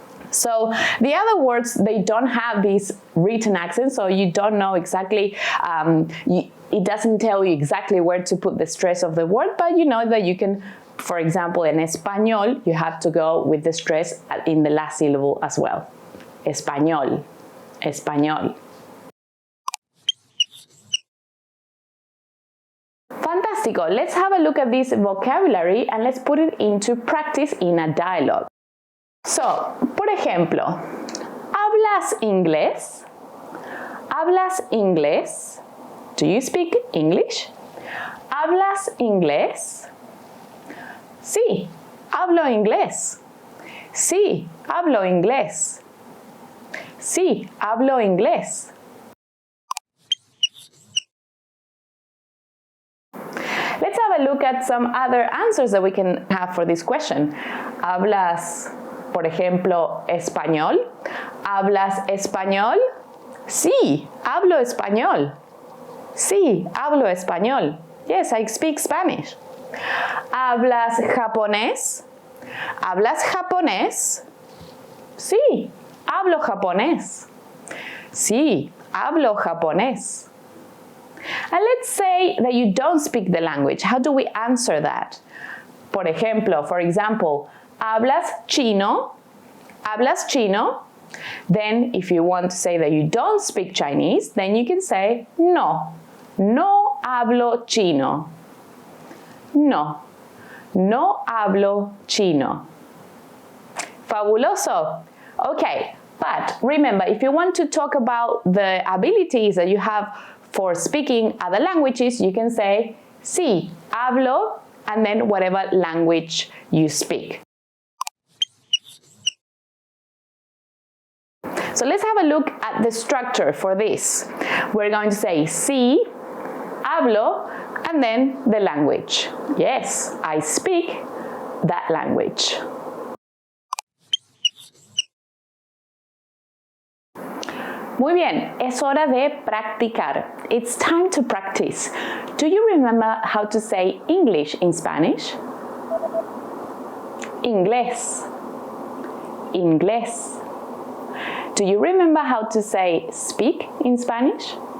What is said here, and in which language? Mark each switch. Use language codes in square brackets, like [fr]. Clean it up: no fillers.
[en] So the other words, they don't have these written accents, so you don't know exactly, it doesn't tell you exactly where to put the stress of the word, but you know that you can, for example, in español, you have to go with the stress in the last syllable as well. Español. Español. Fantastico. Let's have a look at this vocabulary and let's put it into practice in a dialogue. [es] So, por ejemplo, ¿hablas inglés? ¿Hablas inglés? [en] Do you speak English? [es] ¿Hablas inglés? Sí, hablo inglés. Sí, hablo inglés. Sí, hablo inglés. [en] Let's have a look at some other answers that we can have for this question. [es] ¿Hablas, por ejemplo, español? ¿Hablas español? Sí, hablo español. Sí, hablo español. [en] Yes, I speak Spanish. [es] ¿Hablas japonés? ¿Hablas japonés? Sí, Hablo japonés. Sí, hablo japonés. [en] And let's say that you don't speak the language. How do we answer that? For example, [es] ¿hablas chino? ¿Hablas chino? [en] Then if you want to say that you don't speak Chinese, then you can say no. [es] No hablo chino. No. No hablo chino. Fabuloso. [en] Okay, but remember, if you want to talk about the abilities that you have for speaking other languages, you can say [es] sí, hablo, [en] and then whatever language you speak. So let's have a look at the structure for this. We're going to say [es] sí, hablo, [en] and then the language. Yes, I speak that language. [es] Muy bien, es hora de practicar. [en] It's time to practice. Do you remember how to say English in Spanish? [es] Inglés. Inglés. [en] Do you remember how to say speak in Spanish?